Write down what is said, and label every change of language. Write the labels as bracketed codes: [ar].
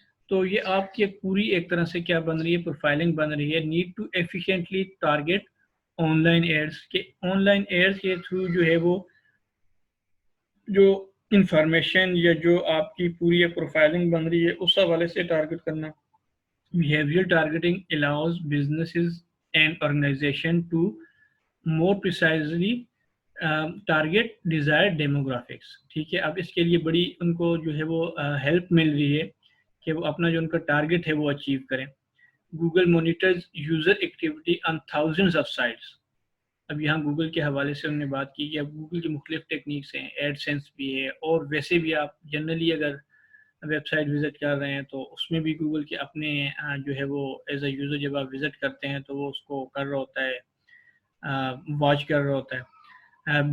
[ur] تو یہ آپ کی پوری ایک طرح سے کیا بن رہی ہے، پروفائلنگ بن رہی ہے. [en] need to efficiently target online ads, [ur] کہ آن لائن ایڈس کے تھرو جو ہے وہ جو انفارمیشن یا جو آپ کی پوری پروفائلنگ بن رہی ہے اس حوالے سے ٹارگیٹ کرنا. [en] Behavioral targeting allows businesses and organizations to more precisely target desired demographics. [ur] ٹھیک ہے، اب اس کے لیے بڑی ان کو جو ہے وہ ہیلپ مل رہی ہے کہ وہ اپنا جو ان کا ٹارگیٹ ہے وہ اچیو کریں. [en] Google monitors user activity on thousands of sites. [ur] اب یہاں گوگل کے حوالے سے ہم نے بات کی کہ اب گوگل کی مختلف ٹیکنیکس ہیں، ایڈ سینس بھی ہے، اور ویسے بھی آپ جنرلی اگر ویب سائٹ وزٹ کر رہے ہیں تو اس میں بھی گوگل کے اپنے جو ہے وہ [en] as a user [ur] جب آپ وزٹ کرتے ہیں تو وہ اس کو کر رہا ہوتا ہے، واچ کر رہا ہوتا ہے.